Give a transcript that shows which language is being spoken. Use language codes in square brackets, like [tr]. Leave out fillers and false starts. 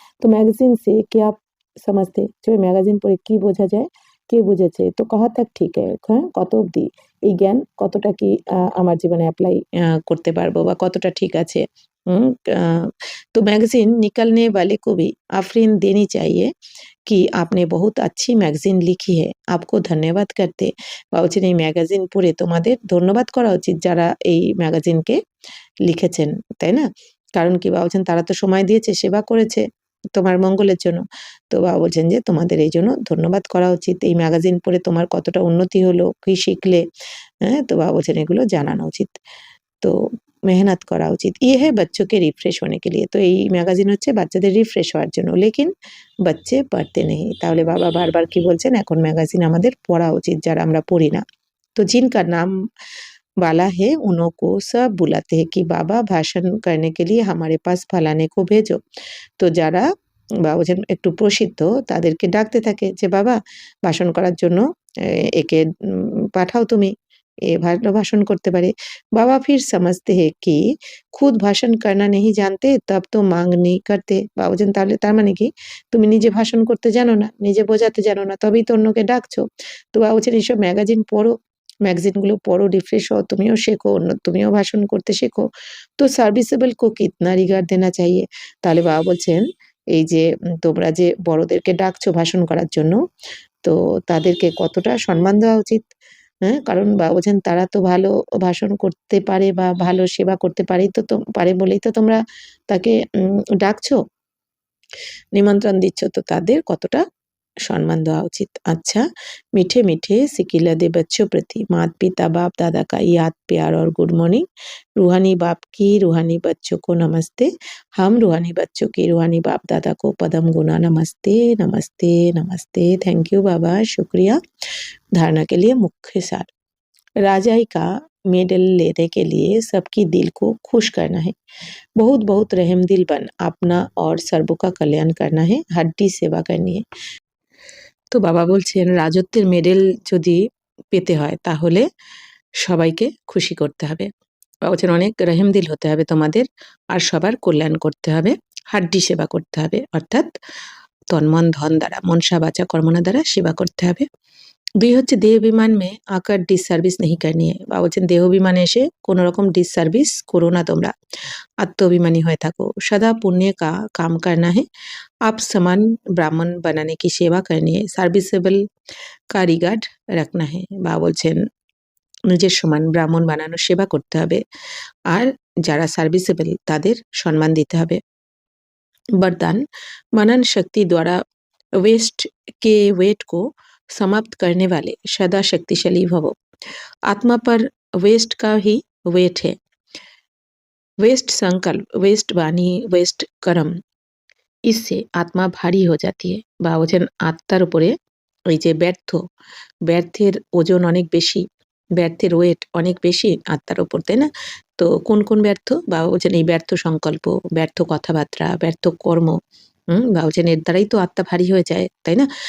[hi] তো ম্যাগাজিন সে কে আপ সমাজতে, [bn] যে ম্যাগাজিন পড়ে কি বোঝা যায়, কে বুঝেছে, তো কাহা তাক ঠিক হ্যাঁ, কত অবধি এই জ্ঞান কতটা কি আমার জীবনে অ্যাপ্লাই করতে পারবো বা কতটা ঠিক আছে। [hi] तो मैगजीन निकलने वाले को भी आफरीन देनी चाहिए कि आपने बहुत अच्छी मैगजीन लिखी है, आपको धन्यवाद करते। [bn] বাবা বলছেন এই ম্যাগাজিন পড়ে তোমাদের ধন্যবাদ করা উচিত যারা এই ম্যাগাজিনকে লিখেছেন, তাই না? কারণ কি বাবা বলছেন তারা তো সময় দিয়েছে, সেবা করেছে তোমার মঙ্গলের জন্য। তো বাবা বলছেন যে তোমাদের এই জন্য ধন্যবাদ করা উচিত। এই ম্যাগাজিন পড়ে তোমার কতটা উন্নতি হলো, কি শিখলে, হ্যাঁ? তো বাবা বলছেন এগুলো জানানো উচিত। তো মেহনত করা উচিত। [hi] ये है बच्चों के रिफ्रेश होने के लिए। [bn] তো এই ম্যাগাজিন হচ্ছে বাচ্চাদের রিফ্রেশ হওয়ার জন্য। [hi] लेकिन बच्चे पढ़ते नहीं। [bn] তাহলে বাবা বারবার কি বলছেন, এখন ম্যাগাজিন আমাদের পড়া উচিত যারা আমরা পড়ি না। [hi] तो जिनका नाम वाला है उन्हों को सब बुलाते हैं कि बाबा भाषण करने के लिए हमारे पास फलाने को भेजो। [bn] তো যারা বাবা বলছেন একটু প্রসিদ্ধ তাদেরকে ডাকতে থাকে যে বাবা ভাষণ করার জন্য একে পাঠাও তুমি, এ ভালো ভাষণ করতে পারে। [hi] বাবা फिर समझते हैं कि खुद भाषण करना नहीं जानते तब तो मांग नहीं करते। [bn] বাবা বলছেন তাহলে তার মানে কি তুমি নিজে ভাষণ করতে জানো না, নিজে বোঝাতে জানো না, তবেই তো অন্যকে ডাকছো। তো বাবা বলছেন এইসব ম্যাগাজিন পড়ো, ম্যাগাজিনগুলো পড়ো, রিফ্রেশ হও, তুমিও শেখো, তুমিও ভাষণ করতে শেখো। [hi] তো সার্ভিসেবল কো কিতনা রিগার্ড দেনা চাহিয়ে। [bn] তাহলে বাবা বলছেন এই যে তোমরা যে বড়দেরকে ডাকছো ভাষণ করার জন্য, তো তাদেরকে কতটা সম্মান দেওয়া উচিত। হ্যাঁ? কারণ বাবা বলছেন তারা তো ভালো ভাষণ করতে পারে বা ভালো সেবা করতে পারেই তো পারে বলেই তো তোমরা তাকে ডাকছো, নিমন্ত্রণ দিচ্ছ, তো তাদের কতটা সম্মান দেওয়া উচিত। [hi] अच्छा, मीठे मीठे सिकिलदे बच्चों प्रति माता पिता बाप दादा का याद प्यार और गुड मॉर्निंग। रूहानी बाप की रूहानी बच्चों को नमस्ते। हम रूहानी बच्चों की रूहानी बाप दादा को पदम गुना नमस्ते नमस्ते नमस्ते। थैंक यू बाबा, शुक्रिया। धारणा के लिए मुख्य सार, राजाई का मेडल लेने के लिए सबकी दिल को खुश करना है। बहुत बहुत रहम दिल बन अपना और सर्वों का कल्याण करना है, हड्डी सेवा करनी है। [bn] তো বাবা বলছেন রাজত্বের মেডেল যদি পেতে হয় তাহলে সবাইকে খুশি করতে হবে। বাবা বলছেন অনেক রহিম দিল হতে হবে তোমাদের, আর সবার কল্যাণ করতে হবে, হাড্ডি সেবা করতে হবে, অর্থাৎ তন্মন ধন দ্বারা, মনসা বাচা কর্মনা দ্বারা সেবা করতে হবে। দুই হচ্ছে [hi] দেহ বিমান মে আকার ডিসসার্ভিস নেহি করনি है [bn] বা বলছেন দেহ বিমানে এসে কোনো রকম ডিসসার্ভিস করো না তোমরা, আত্মঅভিমানী হয়ে থাকো। [hi] সদা পুণ্য का काम करना है, आप समान ब्राह्मण बनाने की सेवा करनी है, সার্ভিসেবল का रिगार्ड रखना है [bn] বা বলছেন নিজের সমান ব্রাহ্মণ বানানোর সেবা করতে হবে আর যারা সার্ভিসেবল তাদের সম্মান দিতে হবে। [hi] वरदान मनन शक्ति द्वारा वेस्ट के वेट को समाप्त करने वाले सदा शक्तिशाली भव। आत्मा पर वेस्ट का ही वेट है। वेस्ट संकल्प, वेस्ट वाणी, वेस्ट कर्म, इससे आत्मा भारी हो जाती है [bn] বা বলছেন আত্মার উপরে ওই যে ব্যর্থের ওজন অনেক বেশি, ব্যর্থের ওয়েট অনেক বেশি আত্মার উপর, তাই না? তো কোন কোন ব্যর্থ বা বলছেন এই ব্যর্থ সংকল্প, ব্যর্থ কথাবার্তা, ব্যর্থ কর্ম, বা বলছেন এর দ্বারাই তো আত্মা ভারী হয়ে যায়, তাই না?